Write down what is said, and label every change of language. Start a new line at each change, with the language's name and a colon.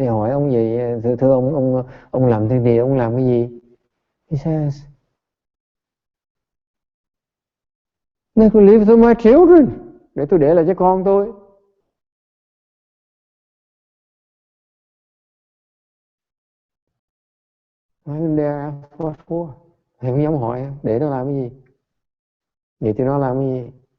Vietnamese: Thì hỏi ông vậy, thưa ông làm thêm gì? Ông làm cái gì?
English: He says, I could leave to my children.
Vietnamese: Để tôi để lại cho con tôi.
English: I didn't dare ask what for.
Vietnamese: Thầy không dám hỏi, để nó làm cái gì? Để cho nó làm cái gì?